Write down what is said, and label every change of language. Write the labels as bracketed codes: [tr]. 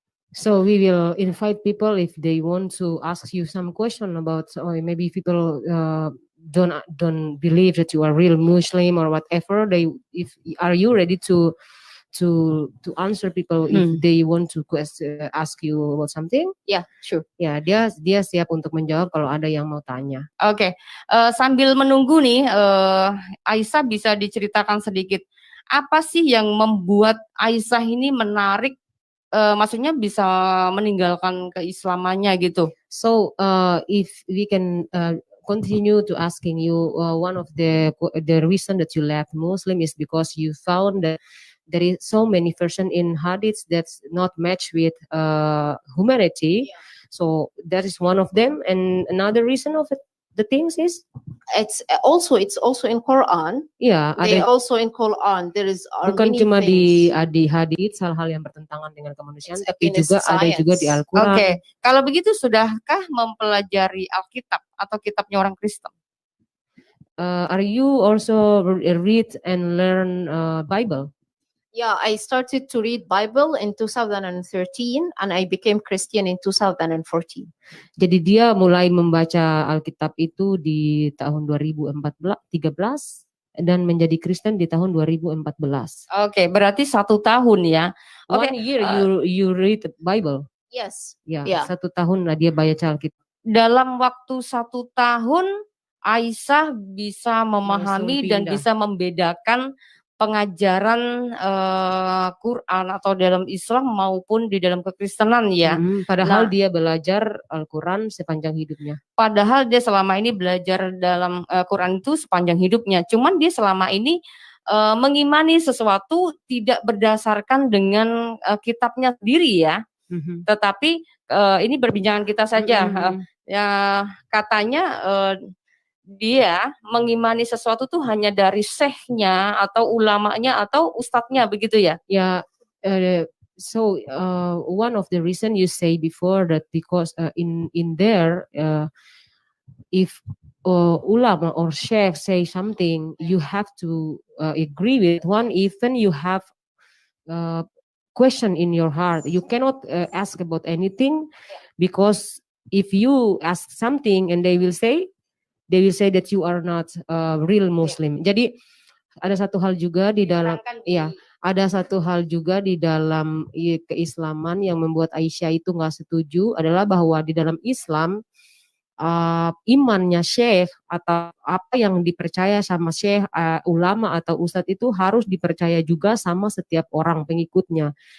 [en] So we will invite people if they want to ask you some question about, or maybe people don't believe that you are real Muslim or whatever. Are you ready to answer people if they want to ask you about something? Yeah, sure. [id] Ya, dia siap untuk menjawab kalau ada yang mau tanya. Oke. Sambil menunggu nih, Aisyah bisa diceritakan sedikit apa sih yang membuat Aisyah ini menarik? Maksudnya bisa meninggalkan keislamannya gitu. [en] So if we can continue to asking you, one of the reason that you left Muslim is because you found that there is so many version in hadiths that's not matched with humanity. Yeah. So that is one of them, and another reason of it, the things is it's also in Quran. Yeah, also in Quran there is [id] bukan cuma di hadits hal-hal yang bertentangan dengan kemanusiaan, tapi juga ada juga di Al-Quran. Oke, kalau begitu sudahkah mempelajari Alkitab atau kitabnya orang Kristen? [en] Are you also read and learn Bible? Yeah, I started to read Bible in 2013 and I became Christian in 2014. [id] Jadi dia mulai membaca Alkitab itu di tahun 2013 dan menjadi Kristen di tahun 2014. Oke, berarti 1 tahun ya. Oke, [en] 1 year you read the Bible. Yes. [id] Ya, [en] Yeah. [id] 1 tahun lah dia baca Alkitab. dalam waktu 1 tahun Aisyah bisa memahami dan pindah. bisa membedakan pengajaran Quran atau dalam Islam maupun di dalam kekristenan ya. Padahal Nah, dia belajar Al-Quran sepanjang hidupnya. Padahal dia selama ini belajar dalam Quran itu sepanjang hidupnya. Cuman dia selama ini mengimani sesuatu tidak berdasarkan dengan kitabnya sendiri ya. Tetapi ini perbincangan kita saja. Ya, katanya dia mengimani sesuatu tuh hanya dari syekhnya atau ulamanya atau ustadznya begitu ya? [en] Ya, so one of the reason you say before that because in there if ulama or sheikh say something, you have to agree with one. Even you have question in your heart, you cannot ask about anything, because if you ask something and they will say that you are not real Muslim. [id] Jadi ada satu hal juga di dalam ada satu hal juga di dalam keislaman yang membuat Aisyah itu nggak setuju adalah bahwa di dalam Islam imannya syekh atau apa yang dipercaya sama syekh, ulama atau ustadz itu harus dipercaya juga sama setiap orang pengikutnya.